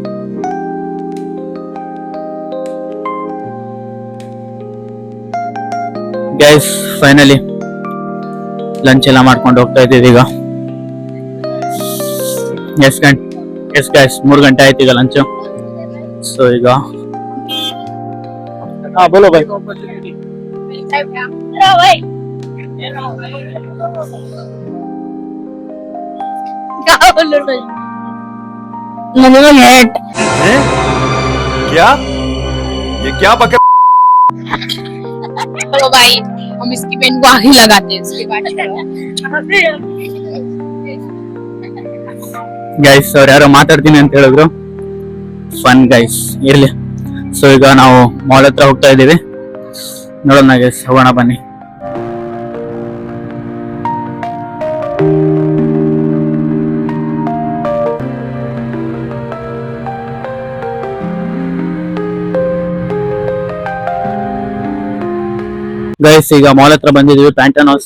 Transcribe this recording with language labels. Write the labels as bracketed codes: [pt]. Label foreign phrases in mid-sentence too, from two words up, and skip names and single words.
[en] guys finally lunch [kn] ಎಲ್ಲ ಮಾಡ್ಕೊಂಡು ಹೋಗ್ತಾ ಇದ್ದೀವಿ ಈಗ. [en] yes guys [kn] 3 ಗಂಟೆ ಆಯ್ತು ಈಗ ಲಂಚ್. [hi] ಸೊ ಈಗ हाँ बोलो भाई. क्या ये क्या बक चलो भाई हम इसकी पेन को आगे लगाते हैं उसके बाद [kn] ಗೈಸ್ ಅವ್ರು ಯಾರೋ ಮಾತಾಡ್ತೀನಿ ಅಂತ ಹೇಳಿದ್ರು. [en] fun guys [kn] ಇರ್ಲಿ. ಸೊ ಈಗ ನಾವು ಮಾಲ್ ಹತ್ರ ಹೋಗ್ತಾ ಇದೀವಿ. ನೋಡೋಣ ಗೈಸ್, ಹೋಗೋಣ ಬನ್ನಿ. ಗೈಸ್ ಈಗ ಮಾಲ್ ಹತ್ರ ಬಂದಿದೀವಿ, ಪ್ಯಾಂಟನ್ ಹೌಸ್.